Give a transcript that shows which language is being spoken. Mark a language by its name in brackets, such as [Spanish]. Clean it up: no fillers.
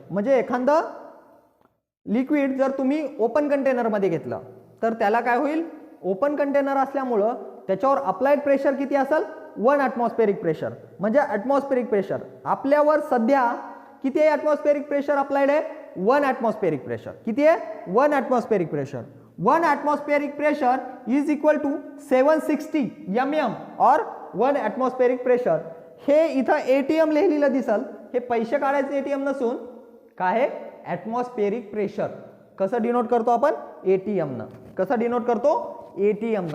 [Marathi] म्हणजे एखादं लिक्विड जर तुम्ही ओपन कंटेनरमध्ये घेतलं तर त्याला काय होईल, ओपन कंटेनर असल्यामुळं त्याच्यावर अप्लाइड प्रेशर किती असेल, 1 ॲटमॉस्फेरिक प्रेशर. म्हणजे ॲटमॉस्फेरिक प्रेशर आपल्यावर सध्या किती आहे, ॲटमॉस्फेरिक प्रेशर अप्लाइड आहे 1 ॲटमॉस्फेरिक प्रेशर. किती आहे, 1 atmospheric pressure. [English] 1 atmospheric pressure is equal to 760 mm और 1 atmospheric pressure. [Marathi] हे इथं ATM लिहिलेलं दिसल, हे पैसे काढायचे ATM नसून काय आहे, ॲटमॉस्फेरिक प्रेशर. कसं डिनोट करतो आपण, ATM न. कसं डिनोट करतो, ATM न.